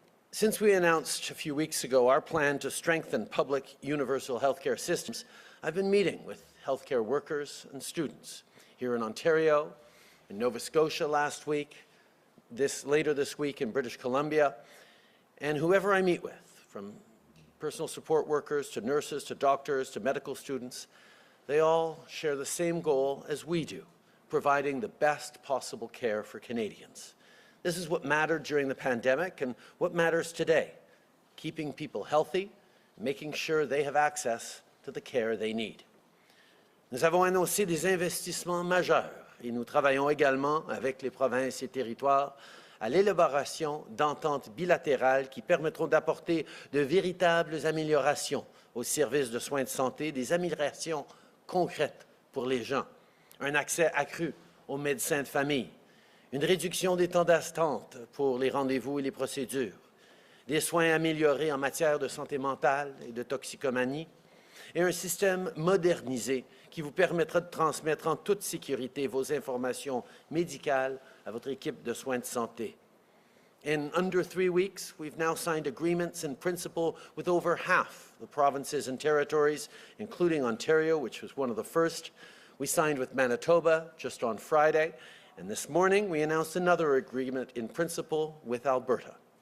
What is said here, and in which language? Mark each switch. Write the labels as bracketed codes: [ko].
[en] Since we announced a few weeks ago our plan to strengthen public universal healthcare systems, I've been meeting with healthcare workers and students here in Ontario, in Nova Scotia last week, later this week in British Columbia, and whoever I meet with, from personal support workers to nurses to doctors to medical students, they all share the same goal as we do, providing the best possible care for Canadians. This is what mattered during the pandemic and what matters today, keeping people healthy, making sure they have access to the care they need. [fr] Nous avons annoncé des investissements majeurs et nous travaillons également avec les provinces et territoires à l'élaboration d'ententes bilatérales qui permettront d'apporter de véritables améliorations aux services de soins de santé, des améliorations concrètes pour les gens, un accès accru aux médecins de famille, une réduction des temps d'attente pour les rendez-vous et les procédures, des soins améliorés en matière de santé mentale et de toxicomanie, et un système modernisé qui vous permettra de transmettre en toute sécurité vos informations médicales à votre équipe de soins de santé. [en] In under 3 weeks, we've now signed agreements in principle with over half the provinces and territories, including Ontario, which was one of the first. We signed with Manitoba just on Friday, and this morning we announced another agreement in principle with Alberta.